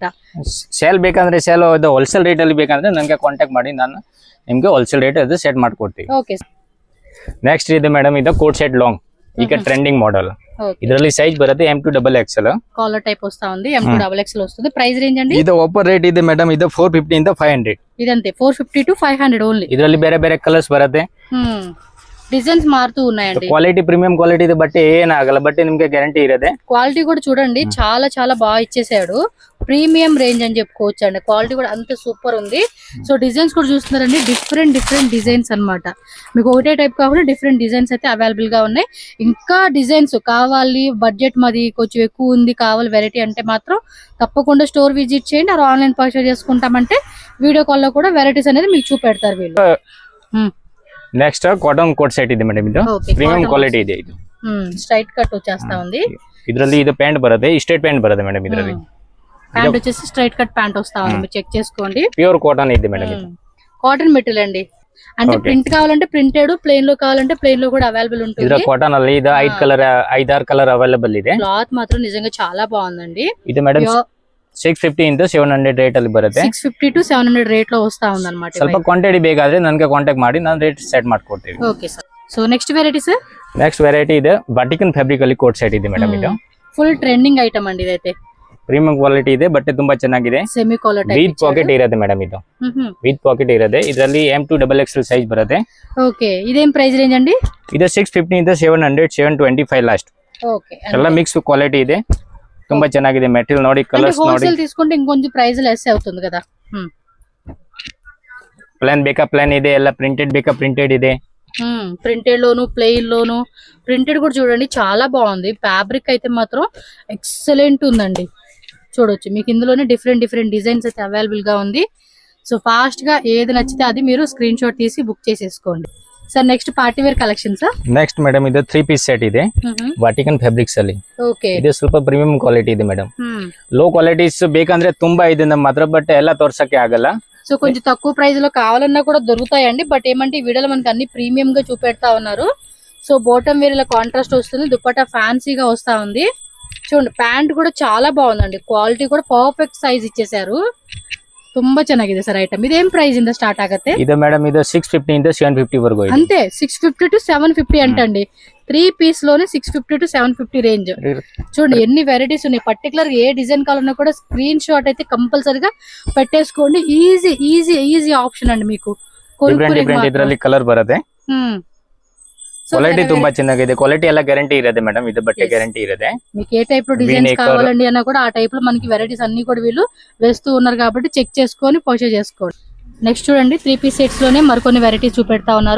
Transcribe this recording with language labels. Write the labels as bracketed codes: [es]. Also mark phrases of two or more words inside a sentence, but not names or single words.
[kn] ಸೇಲ್ ಬೇಕಂದ್ರೆ ಸೇಲ್, ಇದು [en] wholesale rate [kn] ಅಲ್ಲಿ ಬೇಕಂದ್ರೆ ನನಗೆ ಕಾಂಟ್ಯಾಕ್ಟ್ ಮಾಡಿ, ನಾನು ನಿಮಗೆ [en] wholesale rate [kn] ಅದು ಸೆಟ್ ಮಾಡ್ಕೊಡ್ತೀವಿ. ಓಕೆ. ನೆಕ್ಸ್ಟ್ ಇದೆ ಮೇಡಮ್, ಇದು [en] coat set long. [kn] ಈಗ [en] trending model [te] ఓకే [kn] ಇದರಲ್ಲಿ ಸೈಜ್ ಬರುತ್ತೆ M2XXL. [en] collar type [te] వస్తా ఉంది M2XXL వస్తుంది. [en] price range [te] అండి [kn] ಇದು [en] offer rate [kn] ಇದೆ ಮೇಡಮ್, ಇದು 450 ಇಂದ 500. [te] ఇదంతే 450 to 500 ఓన్లీ. [kn] ಇದರಲ್ಲಿ ಬೇರೆ ಬೇರೆ ಕಲರ್ಸ್ ಬರುತ್ತೆ. [te] డిజైన్స్ మారుతూ ఉన్నాయండి. [en] quality premium quality [kn] ಇದೆ, ಬಟ್ಟೆ ಏನಾಗಲ್ಲ, ಬಟ್ಟೆ ನಿಮ್ಗೆ ಗ್ಯಾರಂಟಿ ಇರುತ್ತೆ. [te] క్వాలిటీ కూడా చూడండి చాలా చాలా బాగా ఇచ్చేసాడు. [en] premium range [te] అని చెప్పుకోవచ్చు అండి. క్వాలిటీ కూడా అంత సూపర్ ఉంది. సో డిజైన్స్ కూడా చూస్తున్నారండి, [en] different designs [te] అన్నమాట. మీకు ఒకటే టైప్ కాకుండా [en] different designs [te] అయితే అవైలబుల్ గా ఉన్నాయి. ఇంకా డిజైన్స్ కావాలి, బడ్జెట్ మాది కొంచెం ఎక్కువ ఉంది, కావాలి వెరైటీ అంటే మాత్రం తప్పకుండా [en] store visit [te] చేయండి. ఆ [en] online purchase [te] చేసుకుంటామంటే [en] video call [te] లో కూడా వెరైటీస్ అనేది మీకు చూపెడతారు వీళ్ళు. [en] next cotton coat set [kn] ಇದೆ ಮೇಡಮ್, ಇದು [en] premium quality [kn] ಇದೆ. ಇದು [en] straight cut [te] వచ్చేస్తా ఉంది. [kn] ಇದರಲ್ಲಿ ಇದು ಪ್ಯಾಂಟ್ ಬರುತ್ತೆ, [en] straight pant [kn] ಬರುತ್ತೆ ಮೇಡಮ್. ಇದರಲ್ಲಿ [te] ప్యాంట్ వచ్చేసి [en] straight cut pant [te] వస్తా ఉంది, మీరు చెక్ చేసుకోండి. [en] pure cotton [te] ಇದೆ మేడం. ఇది [en] cotton material [te] అండి. అంటే ప్రింట్ కావాలంటే ప్రింటెడ్, ప్లెయిన్ లో కావాలంటే ప్లెయిన్ లో కూడా అవైలబుల్ ఉంటుంది. [kn] ಇದರ ಕಾಟನ್ ಅಲ್ಲಿ ಇದು 5 [en] colour available [kn] ಇದೆ. [te] క్లాత్ మాత్రం నిజంగా చాలా బాగుందండి. [kn] ಇದು ಮೇಡಮ್ 650 ಇಂದ 700 ರೇಟ್ ಅಲ್ಲಿ ಬರುತ್ತೆ. [te] 650 to 700 ರೇಟ್ లో వస్తా ఉంది అన్నమాట. [kn] ಸ್ವಲ್ಪ ಕ್ವಾಂಟಿಟಿ ಬೇಕಾದ್ರೆ ನನಗೆ ಕಾಂಟ್ಯಾಕ್ಟ್ ಮಾಡಿ, ನಾನು ರೇಟ್ ಸೆಟ್ ಮಾಡ್ಕೊಡ್ತೀನಿ. [te] ఓకే సార్. సో [en] next variety [te] సార్, [en] next variety [kn] ಇದೆ ಬಾಟಿಕನ್ ಫ್ಯಾಬ್ರಿಕ್ ಅಲ್ಲಿ [en] coat set [kn] ಇದೆ ಮೇಡಮ್. ಇದು [en] full trending item [te] అండి. ఇదైతే [en] premium quality [kn] ಇದೆ, ಬಟ್ಟೆ ತುಂಬಾ ಚೆನ್ನಾಗಿದೆ. [en] semi collar type with pocket [kn] ಇರುತ್ತೆ ಮೇಡಮ್. ಇದು [en] with pocket [kn] ಇರುತ್ತೆ. ಇದರಲ್ಲಿ M2XXL ಸೈಜ್ ಬರುತ್ತೆ. [te] ఓకే ఇదేం [en] price range [te] అండి? [kn] ಇದು 650 ಇಂದ 700, 725 లాస్ట్. [te] ఓకే [kn] ಎಲ್ಲ [en] mix quality [kn] ಇದೆ, ತುಂಬಾ ಚೆನ್ನಾಗಿದೆ. ಮೆಟೀರಿಯಲ್ ನೋಡಿ, ಕಲರ್ಸ್ ನೋಡಿ. [te] హోల్సేల్ తీసుకుంటే ఇంకొంచెం [en] price less [te] అవుతుంది కదా. [kn] ಪ್ಲಾನ್ ಬೇಕಾ ಪ್ಲಾನ್ ಇದೆ, ಎಲ್ಲ ಪ್ರಿಂಟೆಡ್ ಬೇಕಾ ಪ್ರಿಂಟೆಡ್ ಇದೆ. [te] ప్రింటెడ్ లోను, ప్లెయిన్ లోను. ప్రింటెడ్ కూడా చూడండి చాలా బాగుంది. ఫ్యాబ్రిక్ అయితే మాత్రం ఎక్సలెంట్ ఉందండి. చూడొచ్చు మీకు ఇందులోనే [en] different designs [te] అయితే అవైలబుల్ గా ఉంది. సో ఫాస్ట్ గా ఏది నచ్చితే అది మీరు [en] screen shot [te] తీసి బుక్ చేసేసుకోండి. సార్ [en] next party wear collection [te] సార్. [kn] ನೆಕ್ಸ್ಟ್ ಮೇಡಮ್ ಇದು 3 [en] piece set [kn] ಇದೆ ವಾಟಿಕನ್ ಫ್ಯಾಬ್ರಿಕ್ಸ್ ಅಲ್ಲಿ. ಓಕೆ ಇದು ಸ್ವಲ್ಪ [en] premium quality [kn] ಇದೆ ಮೇಡಮ್. [en] low qualities [kn] ಬೇಕಂದ್ರೆ ತುಂಬಾ ಇದೆ ನಮ್ಮ ಹತ್ರ, ಬಟ್ ಎಲ್ಲ ತೋರ್ಸಕ್ಕೆ ಆಗಲ್ಲ. [te] సో కొంచెం తక్కువ ప్రైస్ లో కావాలన్నా కూడా దొరుకుతాయండి. బట్ ఏమంటే ఈ వీడియోలో మనకి అన్ని ప్రీమియం గా చూపెడతా ఉన్నారు. సో [en] bottom wear [te] ఇలా కాంట్రాస్ట్ వస్తుంది, దుపట్టా ఫ్యాన్సీగా వస్తా ఉంది. చూడండి ప్యాంట్ కూడా చాలా బాగుందండి. క్వాలిటీ కూడా [en] perfect size [te] ఇచ్చేసారు. [kn] ತುಂಬಾ ಚೆನ್ನಾಗಿದೆ ಸರ್ ಐಟಮ್. ಇದೇನ್ ಪ್ರೈಸ್ ಇಂದ ಸ್ಟಾರ್ಟ್ ಆಗುತ್ತೆ? ಇದು ಮೇಡಮ್ ಇದು 650 ಇಂದ 750 ವರೆಗೂ ಇದೆ. [te] అంతే 650 to 750 అంటండి. 3 పీస్ లోనే 650 to 750 రేంజ్. చూడండి ఎన్ని వెరైటీస్ ఉన్నాయి. పర్టికులర్ ఏ డిజైన్ కావాలన్నా కూడా [en] screen shot [te] అయితే కంపల్సరీగా పెట్టేసుకోండి. [en] easy option [te] అండి మీకు. [kn] డిఫరెంట్ ಇದರಲ್ಲಿ ಕಲರ್ ಬರುತ್ತೆ. ಕ್ವಾಲಿಟಿ ತುಂಬಾ ಚೆನ್ನಾಗಿದೆ. ಕ್ವಾಲಿಟಿ ಎಲ್ಲ ಗ್ಯಾರಂಟಿ ಇರುತ್ತೆ ಮೇಡಮ್. ಇದು ಬಟ್ಟೆ ಗ್ಯಾರಂಟಿ ಇರುತ್ತೆ. [te] మీకు ఏ టైప్ లో డిజైన్స్ కావాలండి అన్నా కూడా ఆ టైప్ లో మనకి వెరైటీస్ అన్ని కూడా వీళ్ళు వేస్తూ ఉన్నారు కాబట్టి చెక్ చేసుకొని పర్చేజ్ చేసుకోండి. నెక్స్ట్ చూడండి 3 [en] piece sets [te] లోనే మరికొన్ని వెరైటీస్ చూపెడతా ఉన్నారు.